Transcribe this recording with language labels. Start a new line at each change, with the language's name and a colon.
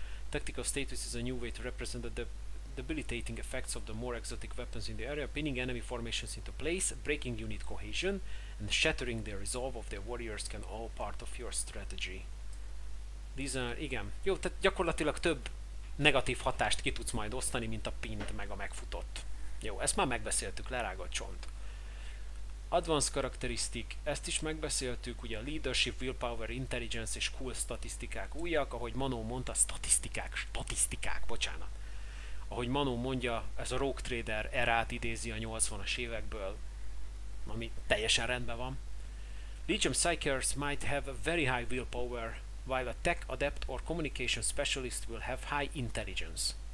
English: Tactical status is a new way to represent the debilitating effects of the more exotic weapons in the area, pinning enemy formations into place, breaking unit cohesion, and shattering the resolve of their warriors can all part of your strategy. These are,
Hungarian: igen, jó, tehát gyakorlatilag több negatív hatást ki tudsz majd osztani, mint a pinned meg a megfutott. Jó, ezt már megbeszéltük, lerágott csont. Advanced Characteristic, ezt is megbeszéltük, ugye a Leadership, Willpower, Intelligence és Cool statisztikák újak, ahogy Manó mondta, statisztikák, bocsánat. Ahogy Manó mondja, ez a Rogue Trader erát idézi a 80-as évekből, ami teljesen rendben van.
English: Legion Psychers might have a very high willpower, while a Tech Adept or Communication Specialist will have high intelligence.